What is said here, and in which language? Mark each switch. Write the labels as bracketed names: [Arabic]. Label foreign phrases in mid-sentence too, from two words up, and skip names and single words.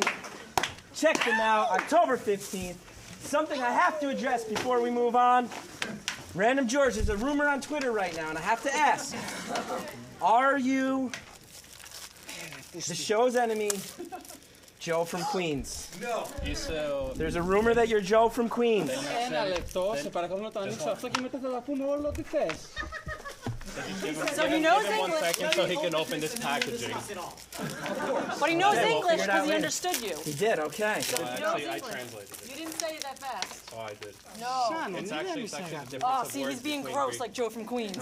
[English] Check them out, October 15th. Something I have to address before we move on. Random George, there's a rumor on Twitter right now, and I have to ask, are you the show's enemy, Joe from Queens? No. There's a rumor that you're Joe from Queens. [Greek] Ένα λεπτό, σε παρακαλώ να το ανοίξω αυτό και μετά θα τα πούμε όλο ό,τι θες. [English] So he knows Give him 1 English. second so he can open this packaging. But he knows Okay, we'll English figure it because out he later. understood you. He did, okay. Actually, I translated it. You didn't say it that fast. Oh, I did. No. It's actually the difference Oh, of see, words he's being between gross Greek. like Joe from Queens.